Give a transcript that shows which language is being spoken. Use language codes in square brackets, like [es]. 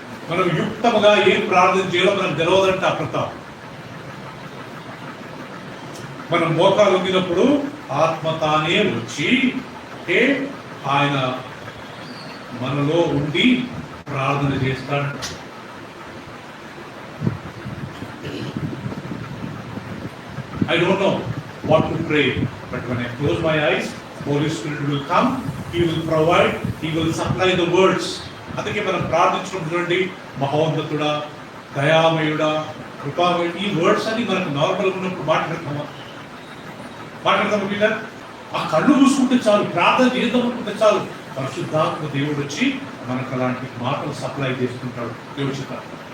[te] మనం యుక్తముగా ఏం ప్రార్థన చేయాలో మనకు తెలియదంట. ప్రతాప్ మనం మోకాలు ఉండినప్పుడు ఆత్మ తానే వచ్చి ఆయన మనలో ఉండి ప్రార్థన చేస్తాడు. [en] I don't know what to pray, but when I close my eyes, Holy Spirit will come, He will provide, He will supply the words. [te] అందుకే మనం ప్రార్థించడం చూడండి, మహోన్నతుడా, దయామయుడా, కృపామయుడు, ఈ వర్డ్స్ అని మనకు నార్మల్గా ఉన్నప్పుడు మాట్లాడతామా పిల్లలు? ఆ కళ్ళు చూసుకుంటే చాలు, ప్రార్థన చేద్దాం అనుకుంటే చాలు, పరిశుద్ధాత్మ దేవుడు వచ్చి మనకు అలాంటి మాటలు సప్లై చేసుకుంటాడు. దేవుడు చెప్తాడు.